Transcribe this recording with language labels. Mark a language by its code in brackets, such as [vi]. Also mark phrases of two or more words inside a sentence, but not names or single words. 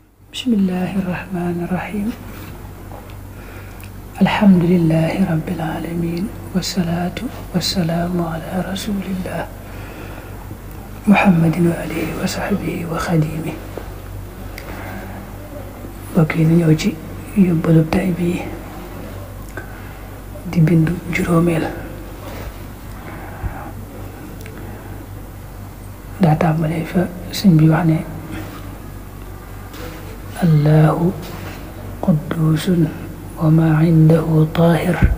[ar] بسم الله الرحمن الرحيم الحمد لله رب العالمين. والصلاة والسلام على رسول الله محمد وآله وصحبه وخديمه. [wo] Mbokk yi ñëw ci yóbbalu tay bi di bindu juróomeel. daa tàmbalee fa sëñ bi wax ne [ar] الله قدوس وما عنده طاهر.